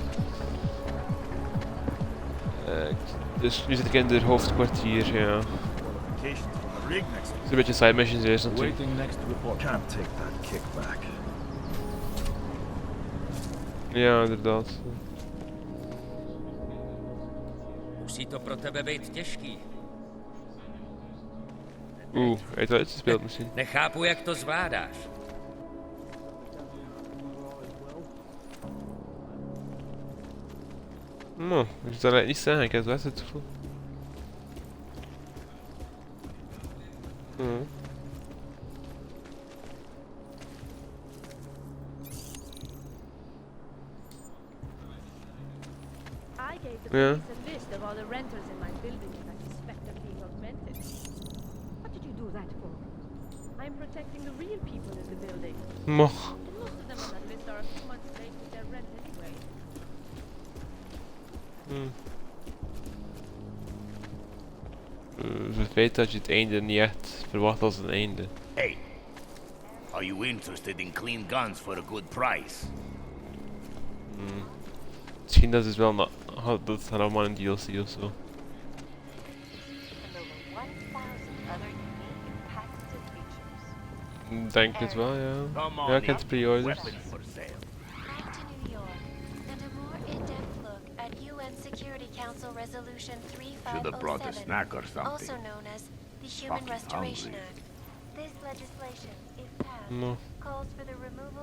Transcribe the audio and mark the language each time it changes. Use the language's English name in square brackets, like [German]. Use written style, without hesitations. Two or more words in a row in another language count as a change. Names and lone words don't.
[Dutch] Dus nu zit ik in het hoofdkwartier, ja. Het is een beetje [English] side missions [Dutch] eerst natuurlijk. Ja, inderdaad. [Czech] Musí to pro tebe být těžký. [Dutch] Hij had uitgespeeld misschien. [Czech] Nechápu, jak to zvládáš. [Dutch] No, ik zal het niet zeggen, ik heb het wel het gevoel. [English] I gave the Yeah. police a list of all the renters in my building that I suspect of being augmented. What did you do that for? I'm protecting the real people in the building. Mo. And most of them on that list are a few months late with their rent anyway. [Dutch] Het feit dat je het einde niet echt verwacht als een einde. [English] Hey, are you interested in clean guns for a good price? [Dutch] Misschien dat is wel dat is allemaal een DLC of zo. Denk het wel, ja. Ja, ik heb het pre-orders. [English] Back to New York, and a more in-depth look at UN Security Council Resolution Should have brought a 3507, snack or something. also known as the Human Fucking Restoration hungry. Act. This legislation, if passed, No. calls for the removal